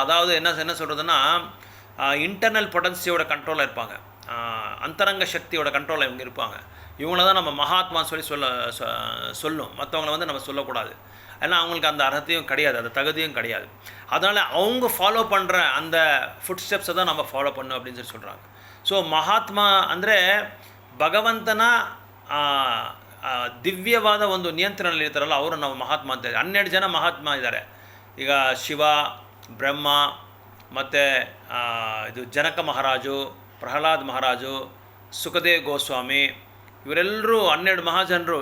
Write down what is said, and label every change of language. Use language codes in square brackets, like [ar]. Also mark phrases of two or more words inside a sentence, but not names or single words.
[ta] அதாவது என்ன சொல்கிறதுன்னா, [en] internal potency-யோட [ta] கண்ட்ரோலில் இருப்பாங்க, அந்தரங்க சக்தியோட கண்ட்ரோலில் இவங்க இருப்பாங்க. இவங்கள தான் நம்ம மகாத்மான்னு சொல்லணும். மற்றவங்கள வந்து நம்ம சொல்லக்கூடாது. ஏன்னா அவங்களுக்கு அந்த அர்த்தத்தையும் கிடையாது, அந்த தகுதியும் கிடையாது. அதனால் அவங்க ஃபாலோ பண்ணுற அந்த [en] foot steps-ஐ [ta] தான் நம்ம ஃபாலோ பண்ணணும் அப்படின்னு சொல்கிறாங்க. [kn] ஸோ ಮಹಾತ್ಮ ಅಂದರೆ ಭಗವಂತನ ದಿವ್ಯವಾದ ಒಂದು ನಿಯಂತ್ರಣದಲ್ಲಿ ಇರ್ತಾರಲ್ಲ, ಅವರು ನಾವು ಮಹಾತ್ಮ ಅಂತ. 12 ಜನ ಮಹಾತ್ಮ ಇದ್ದಾರೆ. ಈಗ ಶಿವ, ಬ್ರಹ್ಮ, ಮತ್ತು ಇದು ಜನಕ ಮಹಾರಾಜು, ಪ್ರಹ್ಲಾದ್ ಮಹಾರಾಜು, ಸುಖದೇವ್ ಗೋಸ್ವಾಮಿ, ಇವರೆಲ್ಲರೂ 12 ಮಹಾಜನರು.